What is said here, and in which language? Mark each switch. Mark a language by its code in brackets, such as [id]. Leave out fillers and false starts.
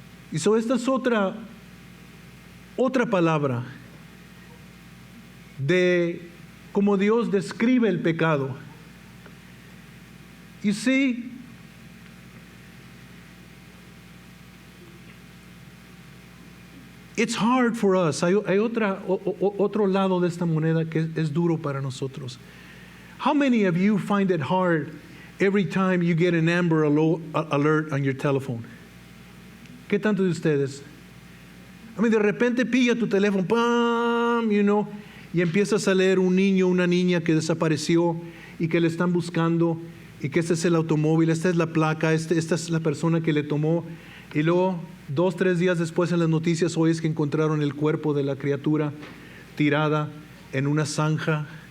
[es] Y esta es otra palabra de cómo Dios describe el pecado. [en] You see, it's hard for us. [es] Hay otro lado de esta moneda que es duro para nosotros. [en] How many of you find it hard every time you get an Amber Alert on your telephone? [es] ¿Qué tanto de ustedes? De repente pilla tu teléfono, ¡pam! Y empiezas a leer un niño, una niña que desapareció y que le están buscando, y que este es el automóvil, esta es la placa, esta es la persona que le tomó, y luego 2, 3 días después en las noticias oyes que encontraron el cuerpo de la criatura tirada en una zanja.